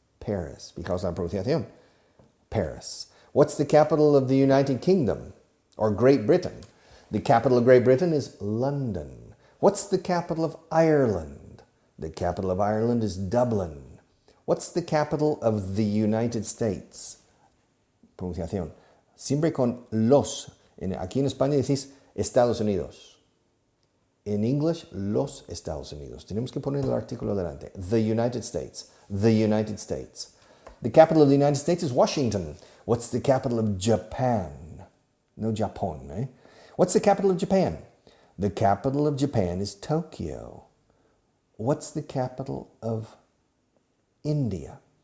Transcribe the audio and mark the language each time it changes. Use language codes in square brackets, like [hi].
[en] Paris, because of pronunciación. Paris. What's the capital of the United Kingdom or Great Britain? The capital of Great Britain is London. What's the capital of Ireland? The capital of Ireland is Dublin. What's the capital of the United States? [es] Pronunciación. Siempre con los. Aquí en España decís Estados Unidos. En English, los Estados Unidos. Tenemos que poner el artículo delante. [en] The United States. The United States. The capital of the United States is Washington. What's the capital of Japan? [es] No Japón, eh? [en] What's the capital of Japan? The capital of Japan is Tokyo. What's the capital of India?